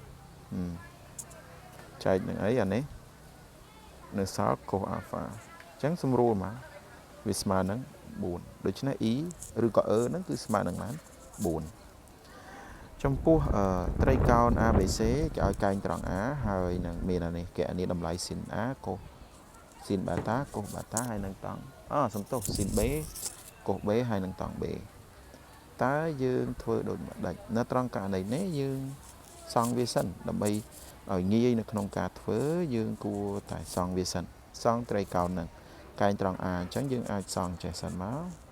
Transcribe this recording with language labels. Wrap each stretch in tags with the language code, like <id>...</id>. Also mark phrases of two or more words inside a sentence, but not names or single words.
<km>ចែកនឹងអីអានេះនៅសល់</km> <en>cos alpha</en> <km>អញ្ចឹងស្រួលមកវាស្មើនឹង4ដូច្នេះ e ឬក៏ ហ្នឹងគឺស្មើនឹងបាន 4ចំពោះត្រីកោណ ABC គេឲ្យកែងត្រង់ A ហើយនឹងមានអានេះគេអានេះតម្លៃ</km> <en>sin A cos sin beta cos beta</en> <km>ហើយនឹងតង់សំទោស</km> <en>sin B cos B</en> <km>ហើយនឹងតង់ B តើយើងធ្វើដូចម្ដេចនៅត្រង់ករណីនេះយើងសង់វាសិនដើម្បីឲ្យងាយនៅក្នុងការធ្វើយើងគួរតែសង់វាសិនសង់ត្រីកោណហ្នឹងកែងត្រង់ A អញ្ចឹងយើងអាចសង់ចេះសិនមក</km>